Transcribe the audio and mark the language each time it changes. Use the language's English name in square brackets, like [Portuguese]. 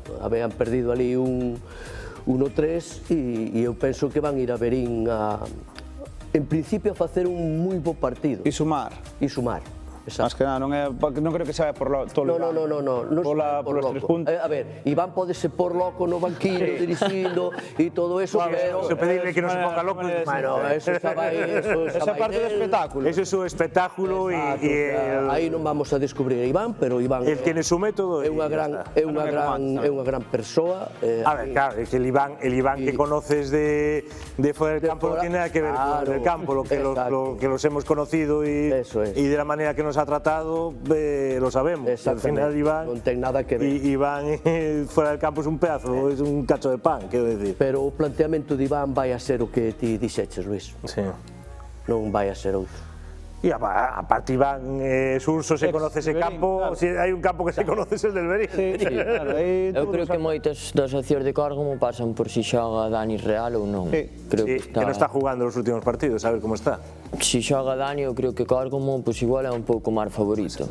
[Galician] Habían perdido ali un 1-3 e eu penso que van ir a Verín en principio, a facer un moi bo partido. E sumar. E sumar. Más que nada, non creo que se vai por todo No, polos 3 puntos. A ver, Iván podese por loco no banquillo, dirixindo e todo eso, pero... Se pedirle que non se ponga loco. Bueno, eso xa vai... Esa parte do espectáculo. Ese é o espectáculo e aí non vamos a descubrir a Iván, pero Iván [Spanish] el tiene su método. [Galician] É unha gran persoa. [Spanish] A ver, claro, es que el Iván que conoces de fuera del campo no tiene nada que ver con el campo, lo que los hemos conocido y de la manera que nos ha tratado, lo sabemos. Al final Iván [Galician] non ten nada que ver. [Spanish] Iván fuera del campo es un pedazo, es un cacho de pan, [Galician] quero decir. Pero o planteamento de Iván vai a ser o que ti dixeches, Luis. Sí. Non vai a ser outro. [Spanish] Y aparte Iván Surso se conoce ese campo, claro. Si hay un campo que se conoce es el del Berín. Sí, claro, [Galician] eu creo que moitas das opcións de Córgomo pasan por si xoga Dani Real ou non. Creo que non está jugando os últimos partidos, a ver como está. Si xoga Dani, eu creo que Córgomo pues igual é un pouco máis favorito.